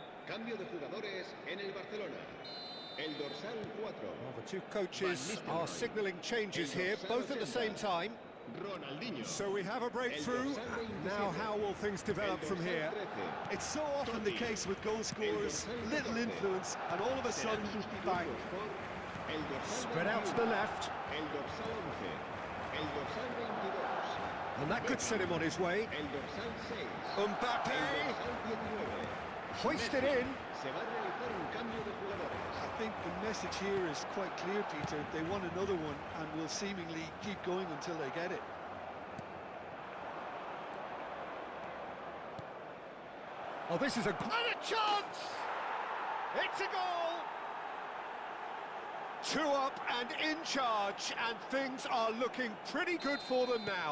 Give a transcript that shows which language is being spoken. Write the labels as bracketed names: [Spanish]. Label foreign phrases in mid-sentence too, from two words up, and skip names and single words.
[Spanish] Cambio de jugadores en el Barcelona. El dorsal 4. [English] Well, the two coaches are signalling changes here, both at the same time. Ronaldinho. So we have a breakthrough. Now how will things develop from here? It's so often the case with goal scorers, little influence, and all of a sudden, bang. Spread out to the left. [Spanish] El dorsal 11. El dorsal 22. [English] And that could set him on his way. [Spanish] El dorsal 6. [English] Mbappe! [Spanish] El dorsal 19. [English] Hoisted in. [Spanish] Se va a realizar un cambio de jugadores. [English] I think the message here is quite clear, Peter. They want another one and will seemingly keep going until they get it. Oh, this is a great chance! It's a goal! 2 up and in charge, and things are looking pretty good for them now.